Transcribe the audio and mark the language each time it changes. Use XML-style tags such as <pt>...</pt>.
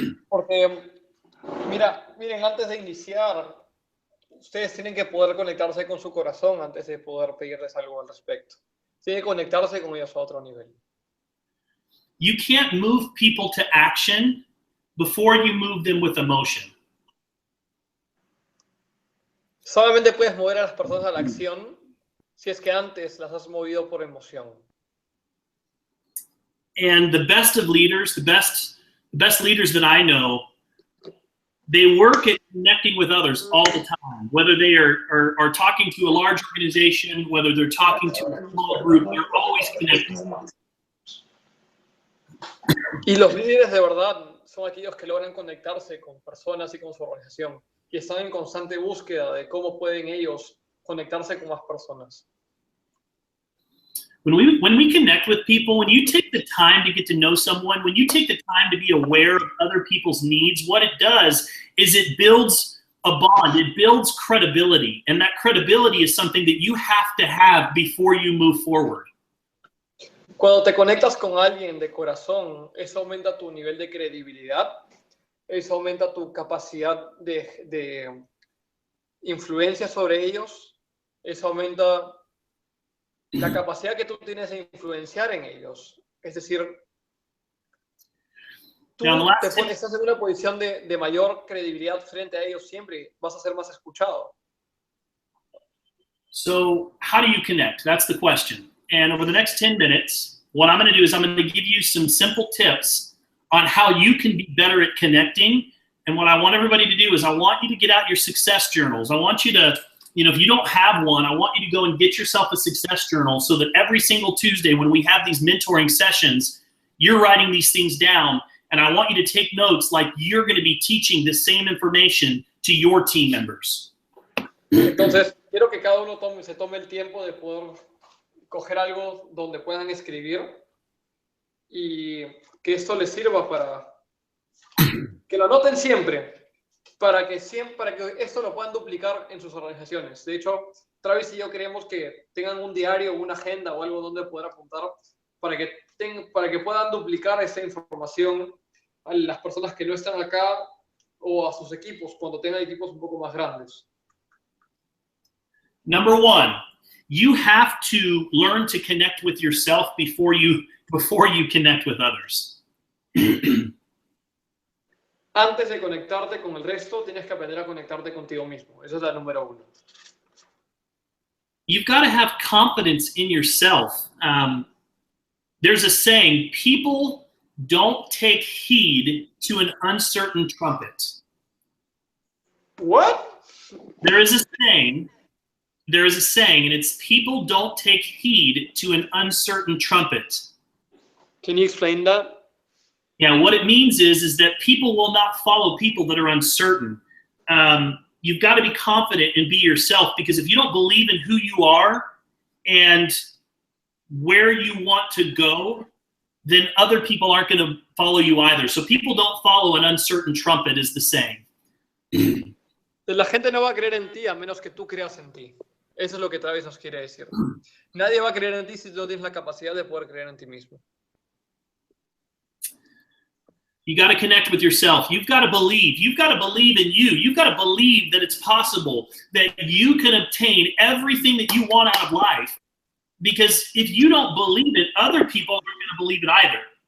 <es>Porque, miren, antes de iniciar, ustedes tienen que poder conectarse con su corazón antes de poder pedirles algo al respecto. Tienen que conectarse con ellos a otro nivel.</es> <en>You can't move people to action before you move them with emotion.</en> <es>Solamente puedes mover a las personas a la acción si es que antes las has movido por emoción.</es> <en>And the best of leaders, the best leaders that I know, they work at connecting with others all the time. Whether they are talking to a large organization, whether they're talking to a small group, they're always connecting.</en> <es>Y los líderes de verdad son aquellos que logran conectarse con personas y con su organización y están en constante búsqueda de cómo pueden ellos conectarse con más personas.</es> <en>When we connect with people, when you take the time to get to know someone, when you take the time to be aware of other people's needs, what it does is it builds a bond, it builds credibility, and that credibility is something that you have to have before you move forward.</en> <es>Cuando te conectas con alguien de corazón, eso aumenta tu nivel de credibilidad, eso aumenta tu capacidad de influencia sobre ellos, eso aumenta la capacidad que tú tienes de influenciar en ellos. Es decir, tú estás en una posición de mayor credibilidad frente a ellos siempre, vas a ser más escuchado.</es> <en>So how do you connect? That's the question. And over the next 10 minutes, what I'm going to do is I'm going to give you some simple tips on how you can be better at connecting. And what I want everybody to do is I want you to get out your success journals. I want you to, if you don't have one, I want you to go and get yourself a success journal so that every single Tuesday when we have these mentoring sessions, you're writing these things down. And I want you to take notes like you're going to be teaching the same information to your team members.</en> <es>Entonces, quiero que cada uno se tome el tiempo de poder coger algo donde puedan escribir y que esto les sirva para que lo anoten siempre, para que esto lo puedan duplicar en sus organizaciones. De hecho, Travis y yo queremos que tengan un diario, una agenda o algo donde poder apuntar para que puedan duplicar esa información a las personas que no están acá o a sus equipos cuando tengan equipos un poco más grandes.</es> <en>Number one, you have to learn to connect with yourself before you connect with others.</en> <es>Antes de conectarte con el resto, tienes que aprender a conectarte contigo mismo. Esa es la número uno.</es> <en>You've got to have confidence in yourself. There's a saying, people don't take heed to an uncertain trumpet. What? There is a saying, and it's people don't take heed to an uncertain trumpet. Can you explain that? Yeah, what it means is that people will not follow people that are uncertain. You've got to be confident and be yourself, because if you don't believe in who you are and where you want to go, then other people aren't going to follow you either. So people don't follow an uncertain trumpet is the saying.</en> <es>La gente no va a creer en ti a menos que tú creas en ti. Eso es lo que Travis nos quiere decir. Nadie va a creer en ti si tú no tienes la capacidad de poder creer en ti mismo.</es> <en>You got to connect with yourself. You've got to believe. You've got to believe in you. You've got to believe that it's possible, that you can obtain everything that you want out of life. Because if you don't believe it, other people aren't going to believe it either.</en>